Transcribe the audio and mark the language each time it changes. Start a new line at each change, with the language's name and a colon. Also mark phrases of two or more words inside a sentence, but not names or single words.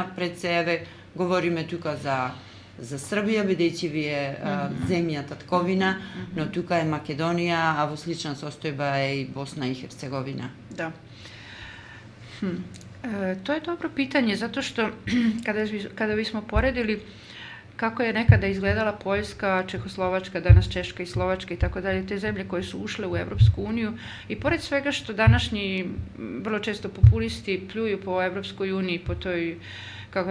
Macedonian: Пред се, еве, говориме тука за Србија, бидејќи ви е земја татковина, но тука е Македонија, а во слична состојба е и Босна и Херцеговина.
Serbian: Da. To je dobro pitanje, zato što kada bismo poredili kako je nekada izgledala Poljska, Čehoslovačka, danas Češka i Slovačka i tako dalje, te zemlje koje su ušle u Evropsku uniju, i pored svega što današnji vrlo često populisti pljuju po Evropskoj uniji, po toj, kako